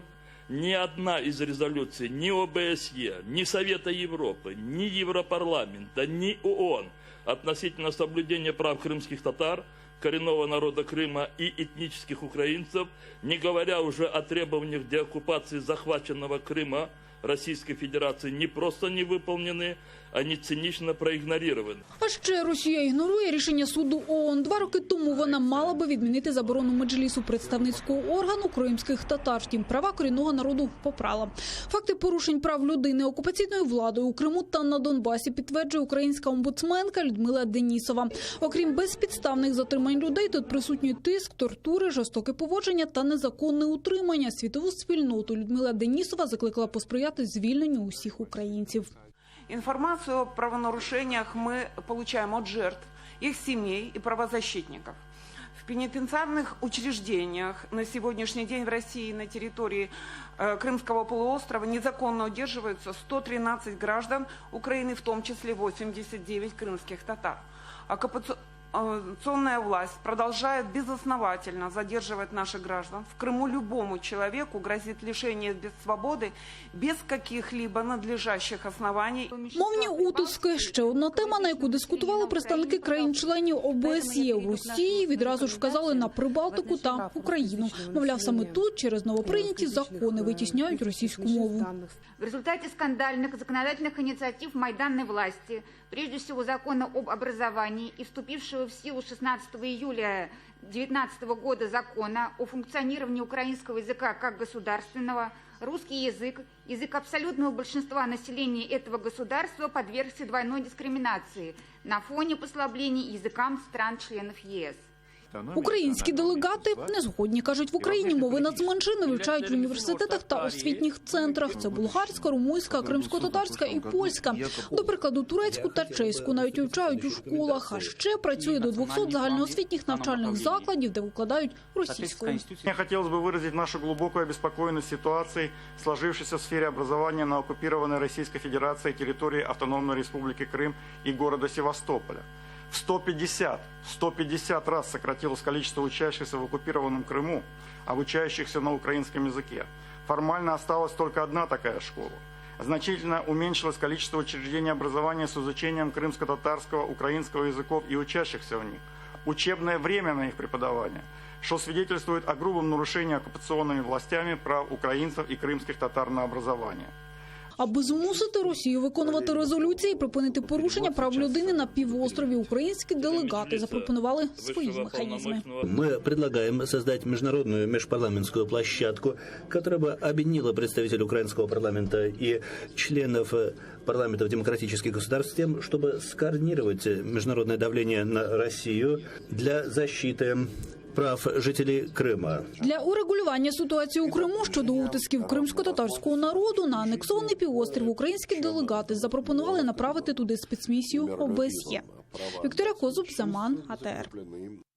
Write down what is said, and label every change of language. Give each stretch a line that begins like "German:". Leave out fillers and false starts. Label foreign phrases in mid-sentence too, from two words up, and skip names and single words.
Russian: Ни одна из резолюций ни ОБСЕ, ни Совета Европы, ни Европарламента, ни ООН относительно соблюдения прав крымских татар, коренного народа Крыма и этнических украинцев, не говоря уже о требованиях деоккупации захваченного Крыма Российской Федерации, не просто не выполнены, они цинично проігноровані.
Ukrainian: А ще Росія ігнорує рішення суду ООН. 2 роки тому вона мала би відмінити заборону Меджлісу, представницького органу кримських татар. Втім, права корінного народу попрала. Факти порушень прав людини окупаційною владою у Криму та на Донбасі підтверджує українська омбудсменка Людмила Денісова. Окрім безпідставних затримань людей, тут присутній тиск, тортури, жорстоке поводження та незаконне утримання. Світову спільноту Людмила Денісова закликала посприяти звільненню усіх українців.
Russian: Информацию о правонарушениях мы получаем от жертв, их семей и правозащитников. В пенитенциарных учреждениях на сегодняшний день в России на территории Крымского полуострова незаконно удерживаются 113 граждан Украины, в том числе 89 крымских татар. Оккупационная власть продолжает безосновательно задерживать наших граждан. В Крыму любому человеку грозит лишение без свободы без каких-либо надлежащих оснований.
Ukrainian: Мовні утиски – ще одна тема, на яку дискутували представники країн-членів ОБСЄ. У Росії відразу ж вказали на Прибалтику та Україну. Мовляв, саме тут через новоприйняті закони витісняють російську мову.
Russian: В результате скандальных законодательных инициатив майданной власти, прежде всего закона об образовании и вступившего в силу 16 июля 2019 года закона о функционировании украинского языка как государственного, русский язык, язык абсолютного большинства населения этого государства подвергся двойной дискриминации на фоне послаблений языкам стран-членов ЕС.
Ukrainian: Українські делегати не згодні. Кажуть, в Україні мови нацменшини вивчають в університетах та освітніх центрах. Це булгарська, румунська, кримськотатарська і польська. До прикладу, турецьку та чеську навіть вивчають у школах. А ще працює до 200 загальноосвітніх навчальних закладів, де викладають російською.
Russian: Мне хотелось бы выразить нашу глубокую обеспокоенность ситуацией, сложившейся в сфере образования на оккупированной Российской Федерацией территории Автономной Республики Крым и города Севастополя. В 150 раз сократилось количество учащихся в оккупированном Крыму, обучающихся на украинском языке. Формально осталась только одна такая школа. Значительно уменьшилось количество учреждений образования с изучением крымско-татарского, украинского языков и учащихся в них. Учебное время на их преподавание, что свидетельствует о грубом нарушении оккупационными властями прав украинцев и крымских татар на образование.
Ukrainian: Аби змусити Росію виконувати резолюції і припинити порушення прав людини на півострові, українські делегати запропонували свої механізми.
Russian: Мы предлагаем создать международную межпарламентскую площадку, которая бы объединила представителей украинского парламента и членов парламентов демократических государств с тем, чтобы скоординировать международное давление на Россию для защиты прав
Ukrainian: жителів Крима. Для урегулювання ситуації у Криму щодо утисків кримсько-татарського народу на анексований півострів українські делегати запропонували направити туди спецмісію ОБСЄ. Вікторія Козуб, Заман, АТР.